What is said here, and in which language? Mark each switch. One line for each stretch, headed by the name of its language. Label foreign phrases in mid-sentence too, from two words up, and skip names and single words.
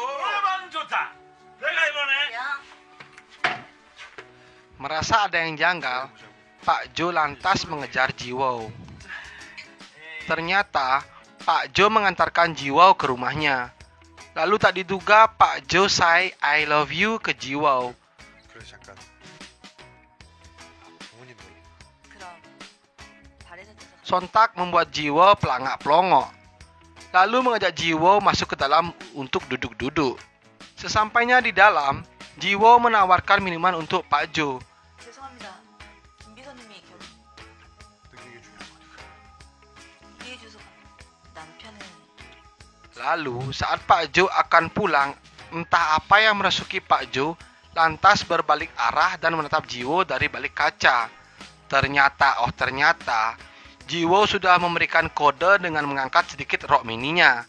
Indonesian: Merasa ada yang janggal, Pak Jo lantas mengejar Jiwo. Ternyata Pak Jo mengantarkan Jiwo ke rumahnya. Lalu tak diduga Pak Jo
English: say I love you
Indonesian: ke Jiwo. Sontak membuat Jiwo pelangak-pelongok. Lalu mengajak Jiwo masuk ke dalam untuk duduk-duduk. Sesampainya di dalam, Jiwo menawarkan minuman untuk Pak Jo.
Korean: 죄송합니다. 김 비서님이 이해해 주셔서 남편은
Indonesian: Lalu saat Pak Jo akan pulang, entah apa yang merasuki Pak Jo, lantas berbalik arah dan menatap Jiwo dari balik kaca. Ternyata, Jiwo sudah memberikan kode dengan mengangkat sedikit rok mininya.